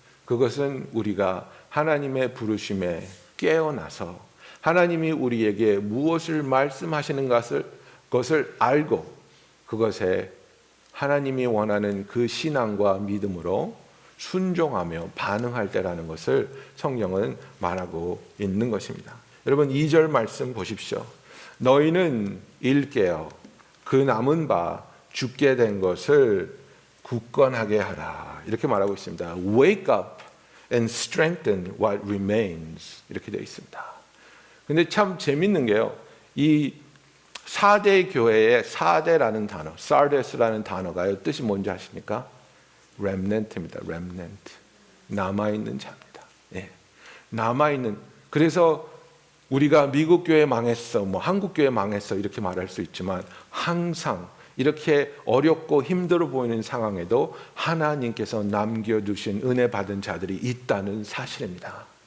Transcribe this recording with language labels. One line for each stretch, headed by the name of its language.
Korean: 그것은 우리가 하나님의 부르심에 깨어나서 하나님이 우리에게 무엇을 말씀하시는 것을 알고 그것에 하나님이 원하는 그 신앙과 믿음으로 순종하며 반응할 때라는 것을 성경은 말하고 있는 것입니다. 여러분 2절 말씀 보십시오. 너희는 일깨어 그 남은 바 죽게 된 것을 굳건하게 하라. 이렇게 말하고 있습니다.
English: Wake up and strengthen what remains.
Korean: 이렇게 되어 있습니다. 근데 참 재밌는 게요. 이 4대 교회의 4대라는 단어, Sardes라는 단어가요. 뜻이 뭔지 아십니까? remnant입니다. remnant. 남아있는 자입니다. 예. 남아있는. 그래서 우리가 미국 교회 망했어, 한국 교회 망했어 이렇게 말할 수 있지만 항상 이렇게 어렵고 힘들어 보이는 상황에도 하나님께서 남겨두신 은혜 받은 자들이 있다는 사실입니다.